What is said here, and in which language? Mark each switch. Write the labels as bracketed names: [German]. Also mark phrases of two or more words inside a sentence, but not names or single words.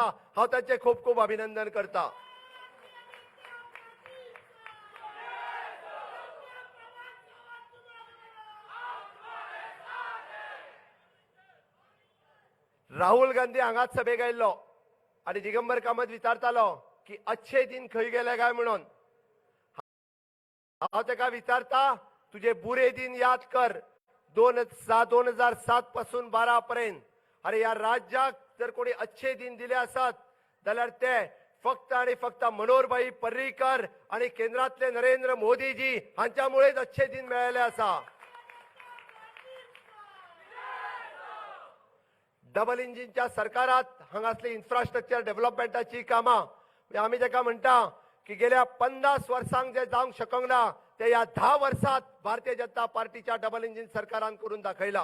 [Konkani] हांव तांचे खूब खूब अभिनंदन करता. राहुल गांधी हांगाच सभेक आयिल्लो आनी दिगंबर कामत विचारतालो की [Hindi] अच्छे दिन [Konkani] खंय गेले काय म्हणून. हांव ताका विचारता [Hindi] तुझे बुरे दिन याद कर [Konkani] 2007 पासून 12 पर्यंत. अरे ह्या राज्याक जर कोणी [Hindi] अच्छे दिन [Konkani] दिले आसात जाल्यार ते फक्त आणि फक्त मनोहरभाई पर्रीकर आणि केंद्रातले नरेंद्र मोदीजी हांच्यामुळेच [Hindi] अच्छे दिन [Konkani] मेळ्ळे आसा. [English] double engine-च्या [Konkani] सरकारात हांगासली [English] infrastructure development-ाची [Konkani] कामां आमी ताका म्हणटा की गेल्या 50 वर्सांक जे जावंक शकूंक ना ते या 10 वर्षात भारतीय जनता पार्टीच्या [English] double engine [Konkani] सरकारान करून दाखयला.